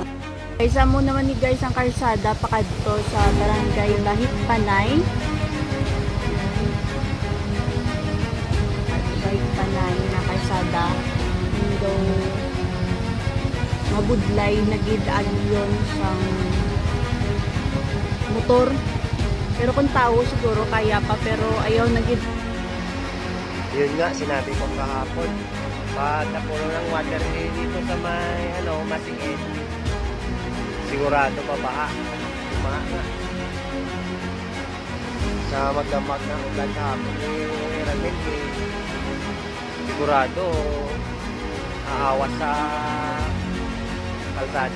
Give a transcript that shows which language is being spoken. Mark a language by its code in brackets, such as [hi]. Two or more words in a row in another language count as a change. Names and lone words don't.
[hil] Isa mo naman ni guys ang karsada pakadto sa Barangay Lahit Panay. Lahit Panay na karsada. Indo mabudlay na gid agyon sang motor. Pero kung tao siguro kaya pa pero ayaw na gid. [tl] yun nga sinabi ko kahapon. Patapuno ng water dito sa may Masingit. Sigurado pa baha. Baha na. Sa magdamag na ulan kahapon ni Ramil sigurado aawas sa kalsada.